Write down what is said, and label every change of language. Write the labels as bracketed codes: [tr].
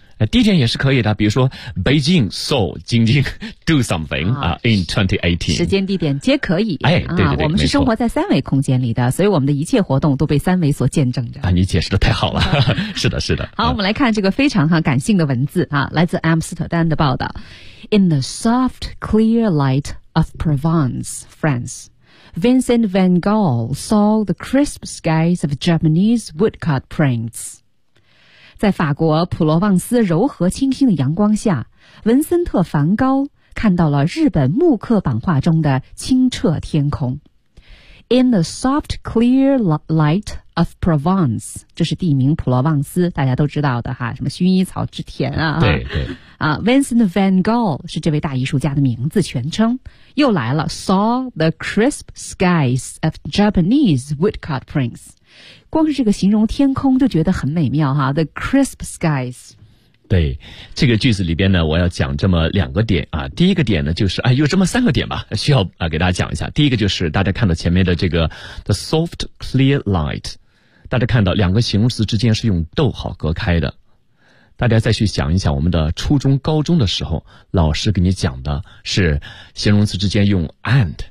[zh] 第一点也是可以的，比如说 [en] Beijing saw 京津 do something in 2018， [zh] 时间地点皆可以。对对对，我们是生活在三维空间里的，所以我们的一切活动都被三维所见证着。你解释的太好了。是的是的。好，我们来看这个非常感性的文字啊，来自阿姆斯特丹的报道。 [en] In the soft, clear light of Provence, France, Vincent van Gogh saw the crisp skies of Japanese woodcut prints. [zh] 在法国普罗旺斯柔和清新的阳光下，文森特·梵高看到了日本木刻版画中的清澈天空。 [en] In the soft, clear light [zh] of Provence， 这是地名普罗旺斯，大家都知道的哈，什么薰衣草之田啊。对对。啊 ，Vincent van Gogh 是这位大艺术家的名字全称。又来了 ， [en] Saw the crisp skies of Japanese woodcut prints， [zh] 光是这个形容天空就觉得很美妙哈 ， [en] the crisp skies。 [zh] 对，这个句子里边呢，我要讲这么两个点啊。第一个点呢，就是哎，有这么三个点吧，需要啊给大家讲一下。第一个就是大家看到前面的这个 [en] the soft clear light， [zh] 大家看到两个形容词之间是用逗号隔开的。大家再去想一想，我们的初中、高中的时候，老师给你讲的是形容词之间用 and